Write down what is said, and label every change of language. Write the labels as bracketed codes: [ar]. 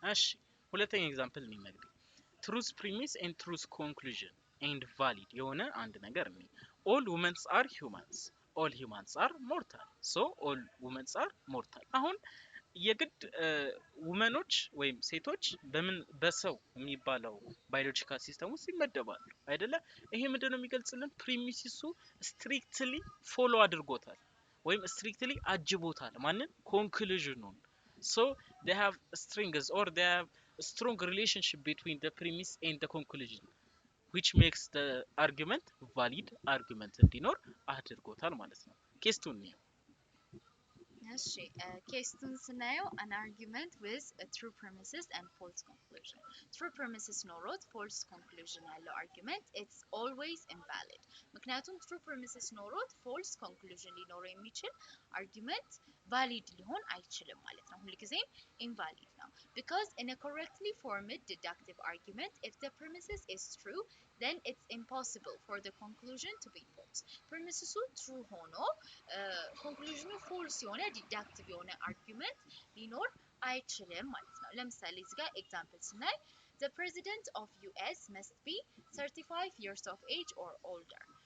[am] እሺ ሁለተኛ ኤግዛምፕል እንመልከት። [en] truth premise and truth conclusion and valid [am] የሆነ አንድ ነገር ነው። [en] all women are humans, all humans are mortal, [am] so all women are mortal። አሁን የግድ ውመኖች ወይም ሴቶች በሰው የሚባለው ባዮሎጂካል ሲስተም ውስጥ ይመደባሉ አይደለ? ይሄ ምንድነው የሚገልጽልን? ፕሪሚሲሱ ስትሪክትሊ ፎሎ አድርጎታል ወይም ስትሪክትሊ አጅቦታል ማንን? [en] ኮንክሉዥኑን። so they have strings or they have a strong relationship between the premise and the conclusion which makes the argument valid argument [am] እንዲኖር አድርጎታል ማለት ነው። ኬስቱን ነው እሺ ኬስቱን ስናየው [en] an argument with a true premises and false conclusion. [am] true premises ኖሮት false conclusion ያለው argument [en] it's always invalid። [am] ምክንያቱም true premises ኖሮት false conclusion ሊኖረው የሚችል argument [en] valid [am] ሊሆን አይችልም ማለት ነው ሁልጊዜም invalid ነው [en] because in a correctly formed deductive argument if the premises is true then it's impossible for the conclusion to be false premises true ሆኖ conclusion false የሆነ deductive የሆነ argument [am] ሊኖር አይችልም ማለት ነው ለምሳሌ እዚህ ጋር ኤግዛምፕል ስናይ [en] the president of US must be 35 years of age or older